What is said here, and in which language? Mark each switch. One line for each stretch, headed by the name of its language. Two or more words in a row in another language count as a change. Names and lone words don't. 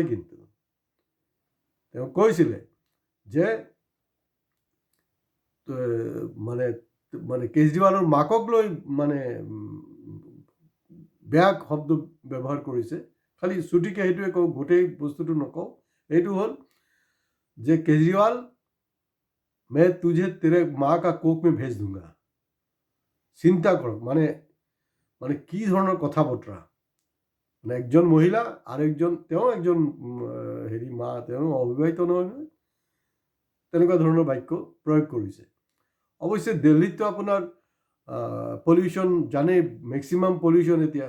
Assamese: কিন্তু তেওঁ কৈছিলে যে মানে মানে কেজৰিৱালৰ মাকক লৈ মানে বেয়া শব্দ ব্যৱহাৰ কৰিছে। খালি চুটিকে সেইটোৱে কওঁ, গোটেই বস্তুটো নকওঁ। এইটো হ'ল যে কেজৰিৱাল
Hindi: मैं तुझे तेरे माँ का कोख में भेज दूंगा।
Assamese: চিন্তা কৰক, মানে মানে কি ধৰণৰ কথা বতৰা। মানে একজন মহিলা আৰু তেওঁ একজন হেৰি মা, তেওঁ অবিবাহিত নহয়, তেনেকুৱা ধৰণৰ বাক্য প্ৰয়োগ কৰিছে। অৱশ্যে দিল্লীততো আপোনাৰ পলিউশ্যন জানেই, মেক্সিমাম পলিউশ্যন এতিয়া।